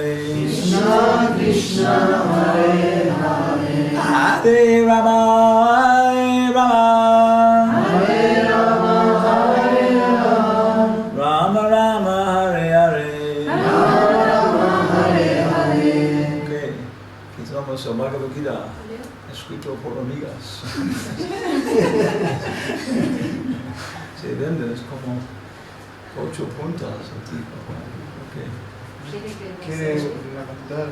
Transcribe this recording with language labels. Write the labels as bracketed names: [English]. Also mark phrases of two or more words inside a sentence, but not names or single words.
[Sanskrit] Krishna Krishna Hare Hare Hare Rama Hare Rama Hare Rama Rama Rama Hare Hare Rama Hare Hare. [Spanish] Okay, aquí vamos a Bhagavad Gita, escrito por amigas. Se vende, es como 8 puntas el tipo. Okay. ¿Quiere la computadora?